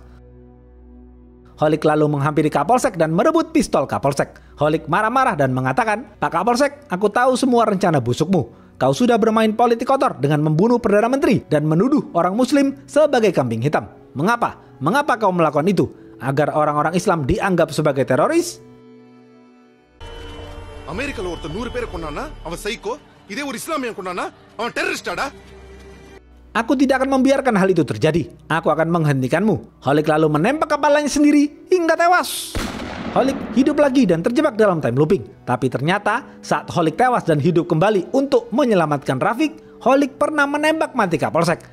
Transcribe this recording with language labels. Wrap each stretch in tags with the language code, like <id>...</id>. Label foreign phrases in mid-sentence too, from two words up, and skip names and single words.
<id>Khalid lalu menghampiri Kapolsek dan merebut pistol Kapolsek. Khalid marah-marah dan mengatakan, "Pak Kapolsek, aku tahu semua rencana busukmu. Kau sudah bermain politik kotor dengan membunuh Perdana Menteri dan menuduh orang Muslim sebagai kambing hitam. Mengapa? Mengapa kau melakukan itu? Agar orang-orang Islam dianggap sebagai teroris?"</id> <ta>அமெரிக்கால ஒருத்தர் 100 பேரை கொன்னானா அவன் சைக்கோ இதே ஒரு இஸ்லாமியன் கொன்னானா அவன் டெரரிஸ்டாடா.</ta> <id>Aku tidak akan membiarkan hal itu terjadi. Aku akan menghentikanmu. Khalid lalu menembak kepalanya sendiri hingga tewas. Khalid hidup lagi dan terjebak dalam</id> <en>time looping.</en> <id>Tapi ternyata saat Khalid tewas dan hidup kembali untuk menyelamatkan Rafiq, Khalid pernah menembak mati Kapolsek.</id>